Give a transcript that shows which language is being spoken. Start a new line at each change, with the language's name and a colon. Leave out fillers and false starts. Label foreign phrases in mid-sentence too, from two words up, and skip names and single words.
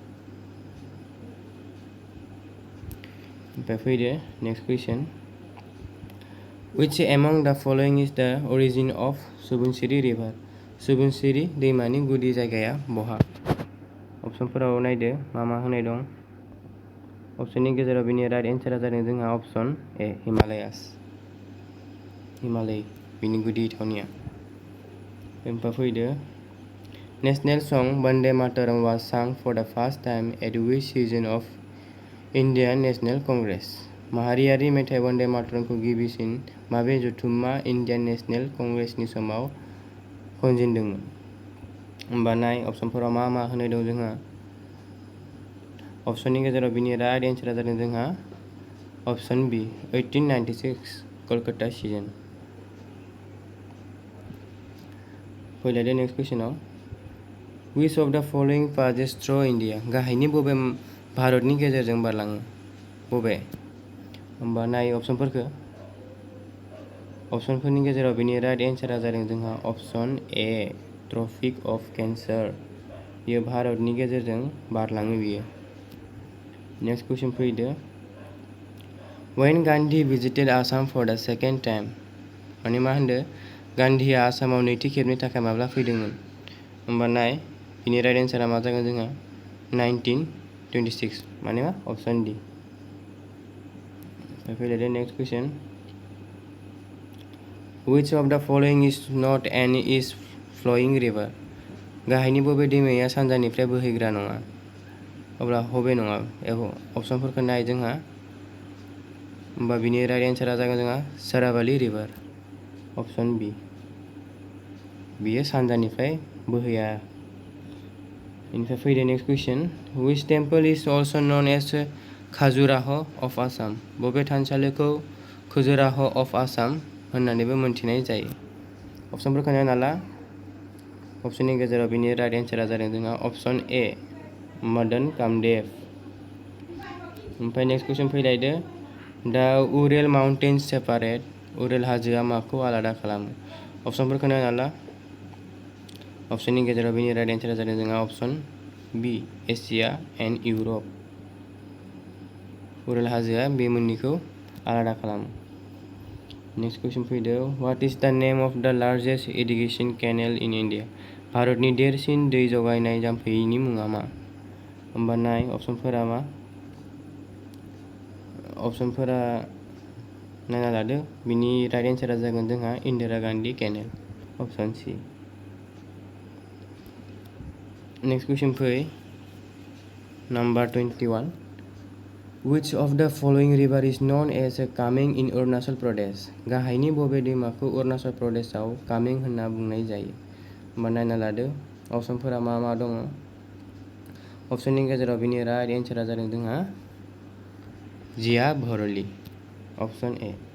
Bodo: ओमफ्राय फैदो
English: next question Which among the following is the origin of
Bodo: सुबुनसिरि रिभार सुबुनसिरि दैमानि गुदि जायगाया बहा अपसनफोराव नायदो मा मा होनाय दं अपसननि गेजेराव बिनि
English: right answer
Bodo: जादों जोंहा
English: option A
Bodo: हिमालयास। हिमालय बिनि गुदि थावनिया। ओमफ्राय फैदो
English: national song Vande Mataram was sang for the first time at which session of Indian National Congress?
Bodo: माहारियारि मेथाइ वन्दे मातरमखौ गिबिसिन माबे जथुम्मा इन्डियान नेशनेल कंग्रेसनि समाव खनजेनदोंमोन? होमबा नाय अपसनफोराव मा मा होनाय दं जोंहा। अपसननि गेजेराव बिनि
English: right answer
Bodo: जादों जोंहा
English: option B 1896 Calcutta session. फैलायदो next question which of the following passes through India?
Bodo: गाहायनि बबे भारतनि गेजेरजों बारलाङो? बबे? होमबा नाय अपसनफोरखौ। अपसनफोरनि गेजेराव बिनि
English: right answer
Bodo: जादों जोंहा
English: option A Tropic of Cancer.
Bodo: बियो भारतनि गेजेरजों बारलाङो बियो।
English: next question फैदो when Gandhi visited Assam for the second time?
Bodo: माने मा होनदो गान्धीया आसामाव नैथि खेबनि थाखाय माब्ला फैदोंमोन? होमबा नाय बिनि
English: right answer
Bodo: मा जागोन जोंहा 1926 माने मा
English: option D. फैलायदो next question which of the following is not an east flowing river?
Bodo: गाहायनि बबे दैमाया सानजानिफ्राय बोहैग्रा नङा? अब्ला हबे नङा अपसनफोरखौ नाय जोंहा। होमबा बिनि
English: right answer
Bodo: जागोन जोंहा साराबालि
English: river option B.
Bodo: बियो सानजानिफ्राय बोहैया। इनिफ्राय फैदो
English: next question which temple is also known as Khajuraho of Assam?
Bodo: बबे थानसालिखौ
English: Khajuraho of Assam
Bodo: होननानैबो मोनथिनाय जायो? अपसनफोरखौ नायना ला। अपसननि गेजेराव बिनि
English: right answer
Bodo: जादों जोंहा
English: option A
Bodo: मदन कामदेव। ओमफ्राय
English: next question
Bodo: फैलायदो
English: the Ural Mountains separate
Bodo: उरेल हाजोआ माखौ आलादा खालामो? अपसनफोरखौ नायना ला। अपसननि गेजेराव बिनि
English: right answer
Bodo: जादों जोंहा
English: option B Asia and Europe.
Bodo: उरेल हाजोआ बे मोननैखौ आलादा खालामो।
English: next question फैदो what is the name of the largest irrigation canal in India?
Bodo: भारतनि देरसिन दै जगायनाय जाम्फैनि मुङा मा? होमबा नाय अपसनफोरा मा। अपसनफोरा नायना लादो बिनि
English: right answer
Bodo: जागोन जोंहा
English: Indira Gandhi canal option C. next question फै नाम्बार 21 which of the following river is known as कामें in अरुणाचल प्रदेश?
Bodo: गाहायनि बबे दैमाखौ अरुणाचल प्रदेशआव कामें होनना बुंनाय जायो? होमबा नायना लादो अपसनफोरा मा मा दङ। अपसननि गेजेराव बिनि
English: right answer
Bodo: जादों जोंहा जिया भरलि
English: option A.